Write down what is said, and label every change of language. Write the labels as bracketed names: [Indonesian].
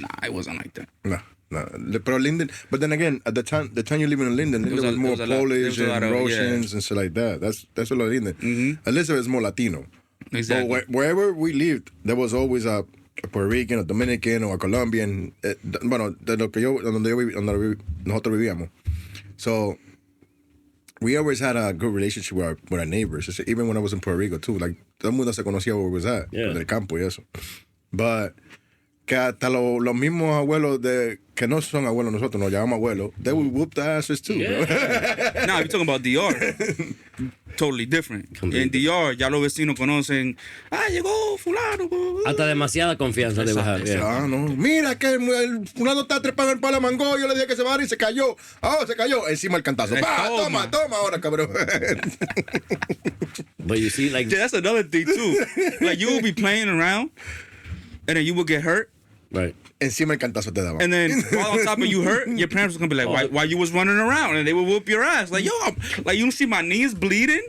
[English] it wasn't like that. No. Pero Linden, but then again, at the time you live in Linden, Linden was more Polish and Russians and shit like that. That's a lot of Linden. Mm-hmm. Elizabeth is more Latino. Exactly. But wherever we lived, there was always a Puerto Rican, a Dominican, or a Colombian. [Spanish] Bueno, donde nosotros vivíamos. [English] So we always had a good relationship with our neighbors. Even when I was in Puerto Rico too, like [Spanish] todo el mundo se conocía [English] where we was at, [Spanish] del campo y eso. But que hasta los mismos abuelos que no son abuelos nosotros, nos llamamos abuelos, [English] they would whoop the asses too. Now, if you're talking about DR, totally different. [Spanish] En DR, ya los vecinos conocen, llegó fulano. Hasta demasiada confianza de bajar. No. Mira que el fulano está trepando el palo mango, yo le dije que se bajara y se cayó. Se cayó encima el cantazo. Toma ahora, cabrón. [English] But you see, like... Yeah, that's another thing, too. Like, you will be playing around, and then you will get hurt. Right. [Spanish] Encima el cantazo te daban. [English] And then while on top of you hurt, your parents will be like, why you was running around? And they will whoop your ass. Like, yo, like, you don't see my knees bleeding?